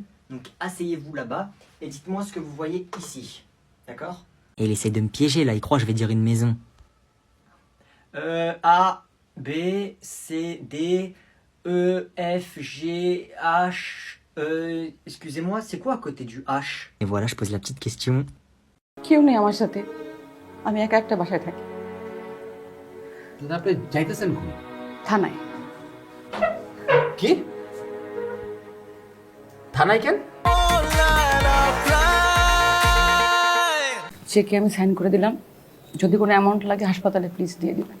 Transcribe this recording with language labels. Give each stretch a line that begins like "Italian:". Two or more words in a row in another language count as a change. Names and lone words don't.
French: Donc, asseyez-vous là-bas et dites-moi ce que vous voyez ici. D'accord? Et il essaie de me piéger, là. Il croit que je vais dire une maison. A, B, C, D, E, F, G, H. Excusez-moi, c'est quoi à côté du H? Et voilà, je pose la petite question.
Bangla: কেউ নেই আমার সাথে আমি একা একটা বাসায় থাকি দাদা আপনি যাইতেছেন কই? থানায় কি থানায় কেন? চেকে আমি সাইন করে দিলাম যদি কোনো অ্যামাউন্ট লাগে হাসপাতালে প্লিজ দিয়ে দিবেন